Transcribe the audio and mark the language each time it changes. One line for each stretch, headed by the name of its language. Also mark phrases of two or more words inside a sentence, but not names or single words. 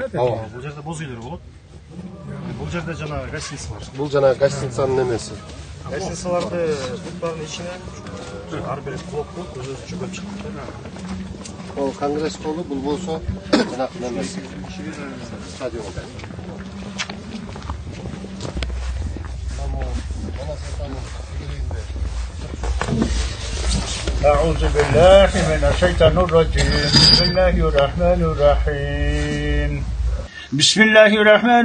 Kyrgyz: Бул жерде боз үйлөр болот. Бул жерде жана гостиница бар. Бул жана гостиницанын немеси. Гостиницаларды буттардын ичине ар бир блокку өзүнчө көп чыгат. Ол конгресс холу, бул болсо жана немеси. Стадион.
Arabic: أعوذ بالله من الشيطان الرجيم بسم الله الرحمن الرحيم بسم الله الرحمن